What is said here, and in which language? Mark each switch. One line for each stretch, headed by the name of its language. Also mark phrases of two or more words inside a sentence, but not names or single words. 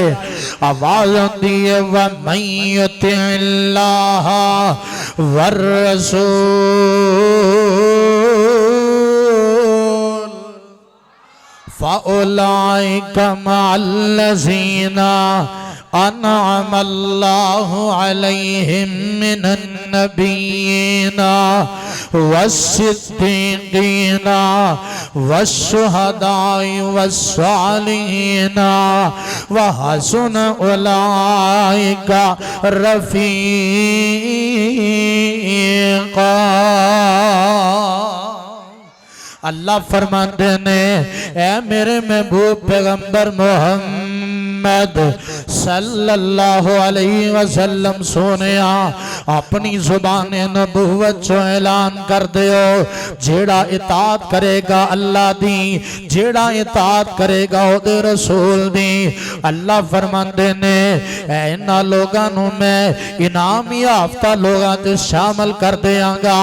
Urdu: آواز آتی ہے
Arabic: و من يطع الله ور رسول فأولئك مع الذين أنعم الله عليهم من النبيين والصديقين والشهداء والصالحين و حسن أولئك رفيقا.
Punjabi: اللہ فرماتے نے اے میرے محبوب پیغمبر محمد
Arabic: صلى الله عليه وسلم
Punjabi: سوہنیا اپنی زبان نبوت چو اعلان کر دیو جیہڑا اطاعت کریگا اللہ دی جیہڑا اطاعت کریگا اودے رسول دی. اللہ فرماتے نے انہاں لوگاں نو میں انعام یافتہ لوگاں تے شامل کر دینگا.